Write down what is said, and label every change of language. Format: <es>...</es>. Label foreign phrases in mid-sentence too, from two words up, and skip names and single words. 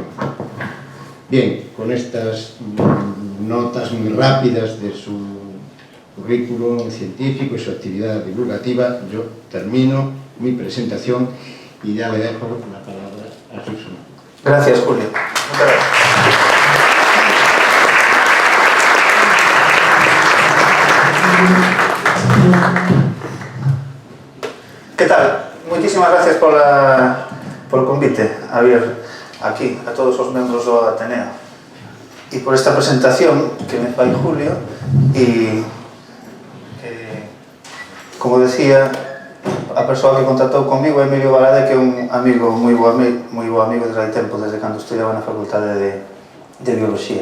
<es>Bien, con estas notas muy rápidas de su currículum científico y su actividad divulgativa, yo termino mi presentación y ya le dejo la palabra a Suso. Gracias, Julio. Muchas gracias. ¿Qué tal? Muchísimas gracias por el</es> <gl>convite a vir aquí a todos os membros do Ateneo e por esta presentación que me fai Julio e como decía a persoa que contactou comigo é Emilio Balade, que é un amigo moi bo amigo desde hai tempo, desde cando estudiaba na Facultade de Biología.</gl>